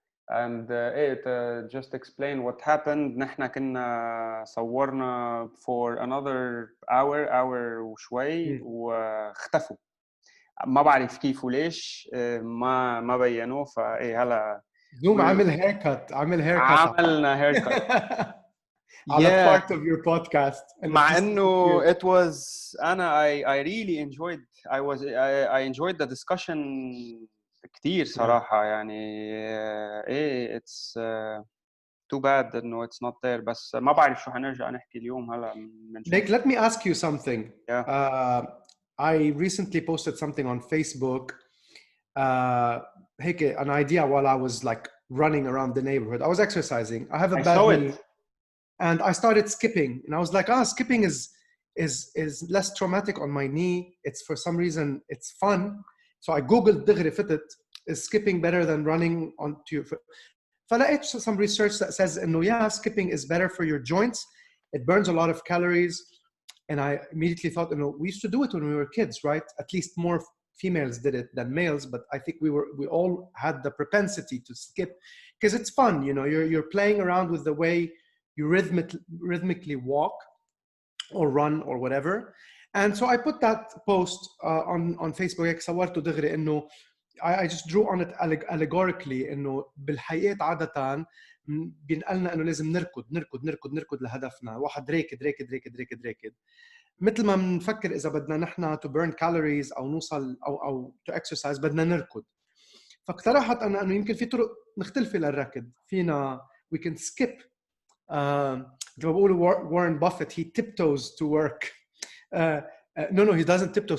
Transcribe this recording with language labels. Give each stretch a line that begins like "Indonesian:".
English: and just explain what happened
Arabic: نحن كنا صورنا
English: for another hour
Arabic: وشوي واختفوا ما بعرف كيف وليش ما بينوا فايه هلا زوم عملنا هيركت على
English: part of your podcast
Arabic: مع انه
English: it was
Arabic: انا
English: I really enjoyed I enjoyed the discussion
Arabic: كتير صراحة يعني ايه
English: it's too bad
Arabic: انه
English: it's not there.
Arabic: بس ما بعرف شو حنرجع نحكي اليوم هلا بنشوف.
English: Nick, let me ask you something. Yeah. I recently posted something on Facebook.
Arabic: هيك
English: an idea while I was like running around the neighborhood. I was exercising. I have a bad knee, and I started skipping. And I was like, skipping is less traumatic on my knee. It's for some reason it's fun. So I googled
Arabic: دغري فتت,
English: is skipping better than running onto your foot?
Arabic: فلقيت
English: some research that says
Arabic: إنه
English: yeah, skipping is better for your joints. It burns a lot of calories. And I immediately thought, we used to do it when we were kids, right? At least more females did it than males, but I think we all had the propensity to skip because it's fun. You're playing around with the way you rhythmically walk or run or whatever. And so I put that post on Facebook.
Arabic: صورته دغري إنه
English: I just drew on it allegorically
Arabic: إنه بالحياة عادة بينقلنا إنه لازم نركض لهدفنا. واحد راكد مثل ما بنفكر إذا بدنا نحن
English: to burn calories
Arabic: أو نوصل أو
English: to exercise
Arabic: بدنا نركض. فاقترحت أنا إنه يمكن في طرق مختلفة للركض. فينا
English: we can skip.
Arabic: مثل ما بقولوا
English: Warren Buffett, he tiptoes to work. No, he doesn't tiptoe.